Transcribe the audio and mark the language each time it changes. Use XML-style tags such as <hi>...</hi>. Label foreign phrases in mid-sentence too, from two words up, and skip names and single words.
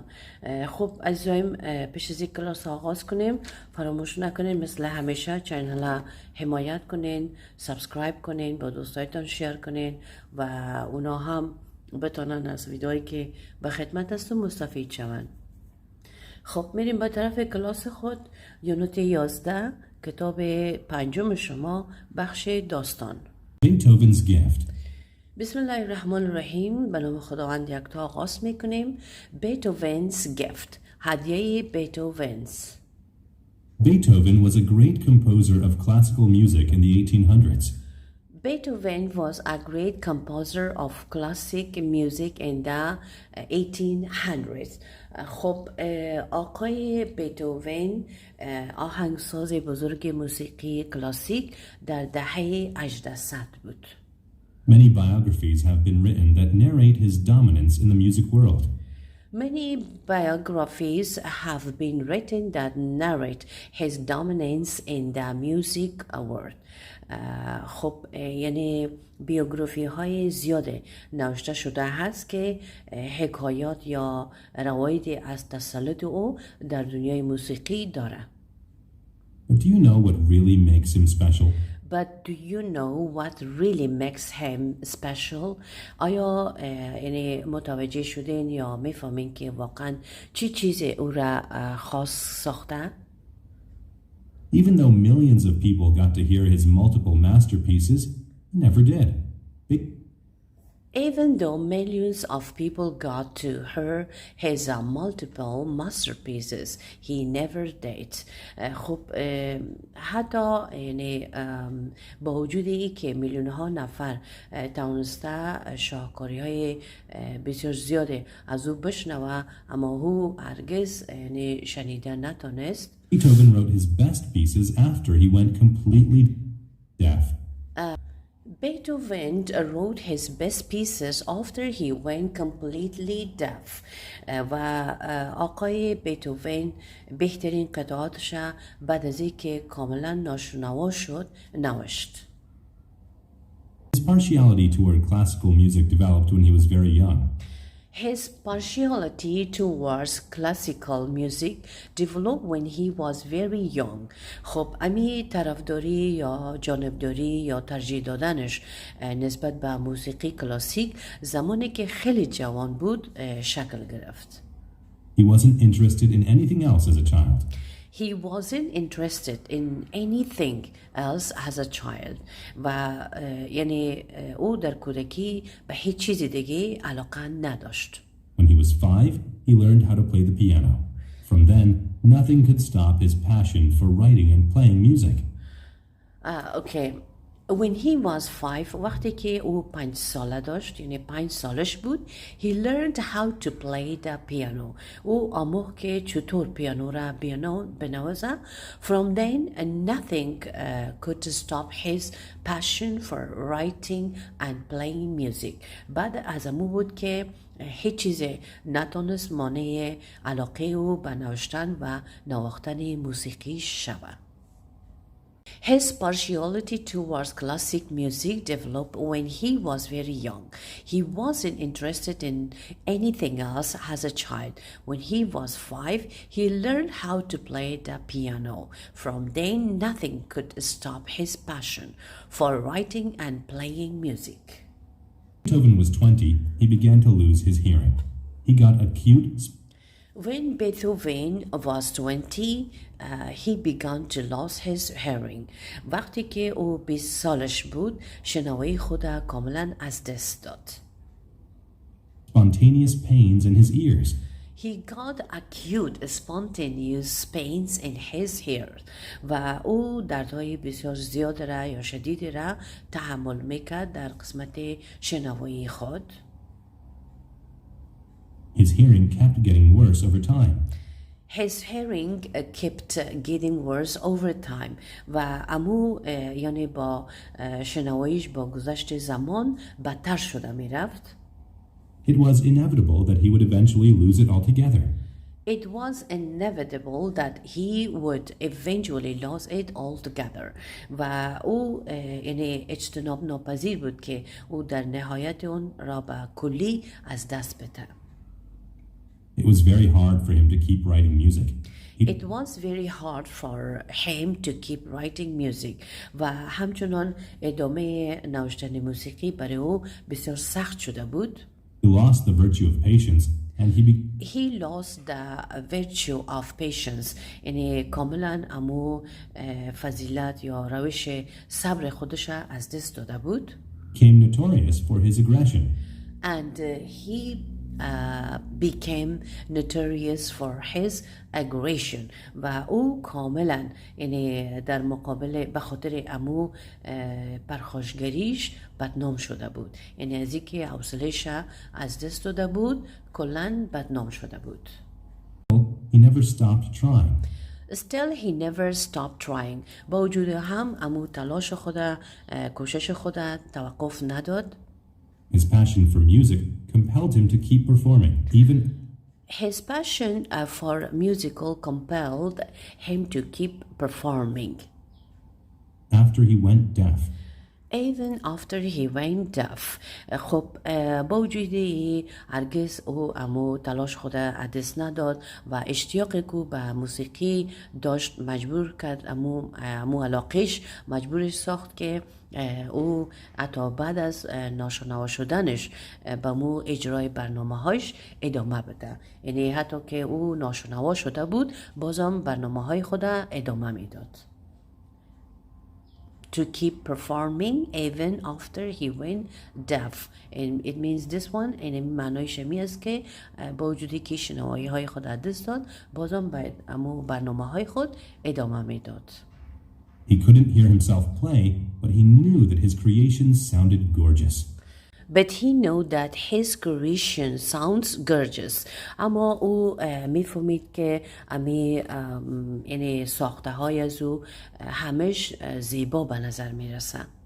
<fa>خب عزیزایم، پیش از این کلاس آغاز کنیم، فراموش نکنین مثل همیشه چینل حمایت کنین، سابسکرایب کنین، با دوستایتان شیر کنین و اونا هم بتونن از ویدئویی که به خدمت هستم مستفید شوند. خب میریم به طرف کلاس خود، یونت 11 کتاب 5 شما، بخش داستان.</fa> <en>Beethoven's gift.</en> <ar>بسم الله الرحمن الرحیم.</ar> <fa>به نام خداوند یکتا آغاز میکنیم.</fa> <en>Beethoven's gift،</en> <fa>هدیه بیتوونز.</fa> <en>Beethoven was a great composer of classical music in the 1800s. Beethoven was a great composer of classic music in the 1800s.</en> <fa>خب آقای بیتوون آهنگساز بزرگ موسیقی کلاسیک در دهه 1800 بود.</fa> <en>Many biographies have been written that narrate his dominance in the music world. Many biographies have been written that narrate his dominance in the music world.</en> <fa>خب یعنی بیوگرافی های زیاده نوشته شده هست که حکایات یا روایتی از تسلط او در دنیای موسیقی داره.</fa> <en>But do you know what really makes him special? But do you know what really makes him special?</en> <fa>آیا یعنی متوجه شدین یا میفهمین که واقعا چی چیزی او را خاص ساخته؟</fa> <en>Even though millions of people got to hear his multiple masterpieces, he never did. Even though millions of people got to hear his multiple masterpieces, he never did.</en> <fa>خب حتی یعنی با وجود ای که میلیون ها نفر توانسته شاهکاری های بسیار زیاده از او بشنوه، اما او هرگز یعنی شنیده نتونست.</fa> <en>Beethoven wrote his best pieces after he went completely deaf. Beethoven wrote his best pieces after he went completely deaf.</en> <fa>و آقای بیتوون بهترین قطعاتش بعد از اینکه کاملا ناشنوا شد نوشت.</fa> <en>His partiality toward classical music developed when he was very young. His partiality towards classical music developed when he was very young.</en> <fa>خب امی طرفداری یا جانبداری یا ترجیح دادنش نسبت به موسیقی کلاسیک زمانی که خیلی جوان بود شکل گرفت.</fa> <en>He wasn't interested in anything else as a child. He wasn't interested in anything else as a child.</en> <fa>و یعنی او در کودکی به هیچ چیزی دیگه علاقه نداشت.</fa> <en>When he was 5, he learned how to play the piano. From then, nothing could stop his passion for writing and playing music. Okay. When he was 5,</en> <fa>وقتی که او 5 ساله داشت، یعنی 5 سالش بود،</fa> <en>he learned how to play the piano.</en> <fa>او آموخت که چطور پیانو را بنوازه.</fa> <en>From then, nothing could stop his passion for writing and playing music.</en> <fa>بعد از امو بود که هیچ چیزی نتونست مانع علاقه او به نوشتن و نواختن موسیقی شود.</fa> <en>His partiality towards classic music developed when he was very young. He wasn't interested in anything else as a child. When he was 5, he learned how to play the piano. From then, nothing could stop his passion for writing and playing music. When Beethoven was 20, he began to lose his hearing. He got acute. When Beethoven was 20, he began to lose his hearing.</en> <fa>وقتی که او 20 سالش بود، شنوایی خود کاملا از دست داد.</fa> <en>Spontaneous pains in his ears. He got acute spontaneous pains in his ears.</en> <fa>و او دردهای بسیار زیاد را یا شدید را تحمل میکرد در قسمت شنوایی خود.</fa> <en>His hearing kept getting worse over time. His hearing kept getting worse over time</en> <fa>و امو یعنی با شنواییش با گذشت زمان بدتر شده می رفت.</fa> <en>It was inevitable that he would eventually lose it altogether. It was inevitable that he would eventually lose it altogether</en> <fa>و او یعنی اجتناب ناپذیر بود که او در نهایت اون را به کلی از دست بده.</fa> <en>It was very hard for him to keep writing music. It was very hard for him to keep writing music</en> <fa>و همچنان ادامه نوشتن موسیقی برای او بسیار سخت شده بود.</fa> <en>He lost the virtue of patience and he lost the virtue of patience</en> <fa>یعنی کاملا امو فضیلت یا روش صبر خودش از دست داده بود.</fa> <en>became notorious for his aggression. And he became notorious for his aggression</en> <fa>و او کاملا یعنی در مقابل به خاطر امو پرخاشگریش بدنام شده بود. یعنی از اینکه حوصله‌اش از دست داده بود کلاً بدنام شده بود.</fa> <en>He never stopped trying. Still he never stopped trying.</en> <fa>با وجود هم امو تلاش خود کوشش خود توقف نداد. His passion for music compelled him to keep performing, even His passion for musical compelled him to keep performing. after he went deaf. Even after he went deaf. خب با وجود هرگز او امو تلاش خود عدس نداد و اشتیاقی که به موسیقی داشت مجبور کرد امو علاقش مجبورش ساخت که او حتی بعد از ناشنوا شدنش به مو اجرای برنامه‌هاش ادامه بده. یعنی حتی که او ناشنوا شده بود بازم برنامه‌های خود ادامه میداد.</fa> <en>To keep performing even after he went deaf. And it means this one</en> <fa>این معنایش می است که با وجودی که شنوایی های خود دست داد بازم باید امو برنامه های خود ادامه می داد.</fa> <en>He couldn't hear himself play, but he knew that his creations sounded gorgeous. But he knew that his creation sounds gorgeous.</en> <fa>اما او میفهمید که یعنی ساخته های از او همش زیبا به نظر میرسن.</fa>